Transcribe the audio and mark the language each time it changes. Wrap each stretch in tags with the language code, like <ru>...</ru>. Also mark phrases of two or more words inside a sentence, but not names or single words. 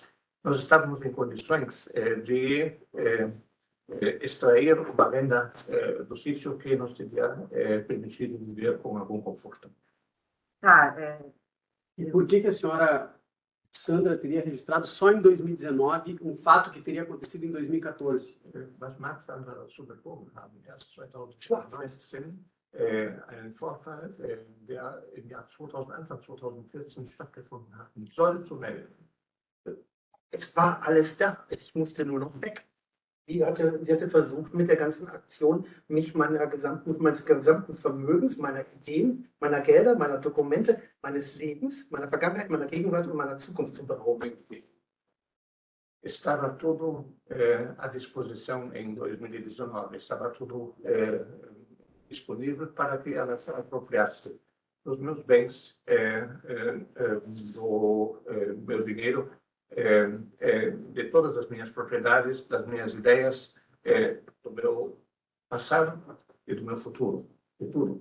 <pt>Nós estávamos em condições de extrair uma renda do sítio que nos teria permitido viver com algum conforto. E por que a senhora Sandra teria registrado só em 2019 um fato que teria acontecido em 2014?</pt> <de>Was mag Sandra superkommen haben? Erst 2019 einen Vorfall, der im Jahr 2000, Anfang 2014 stattgefunden hat, soll zu melden. Es war alles da, ich musste nur noch weg. Sie hatte versucht, mit der ganzen Aktion mich meines gesamten Vermögens, meiner Ideen, meiner Gelder, meiner Dokumente, meines Lebens, meiner Vergangenheit, meiner Gegenwart und meiner Zukunft zu berauben.</de> <pt>Estava tudo à disposição em 2019, estava tudo disponível para que ela se apropriasse dos meus bens, do meu dinheiro, de todas as minhas propriedades, das minhas ideias, do meu passado e do meu futuro, de tudo.</pt>